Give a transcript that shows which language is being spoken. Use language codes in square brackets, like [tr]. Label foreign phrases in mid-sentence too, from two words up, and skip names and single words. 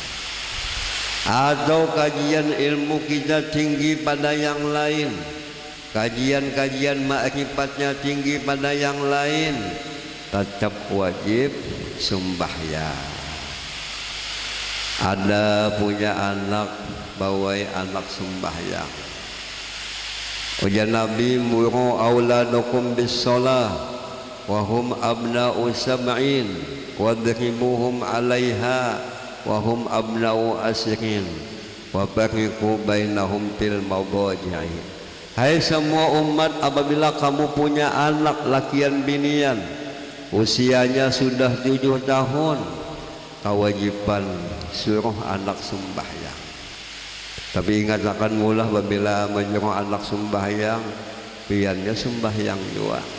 [id] Atau kajian ilmu kita tinggi pada yang lain, kajian-kajian makrifatnya tinggi pada yang lain, tetap wajib sembahyang. [bjn] Ada punya anak, bawai anak sembahyang. Ujar Nabi, [ar] مروا أولادكم بالصلاة وهم أبناء سبع واضربوهم عليها وهم أبناء عشر وفرقوا بينهم في المضاجع. [bjn] Hai semua umat, apabila kamu punya anak lakian binian, usianya sudah 7 tahun, kewajiban suruh anak sembahyang. Tapi ingat akan mulah apabila menyuruh anak sembahyang, piannya sembahyang juga.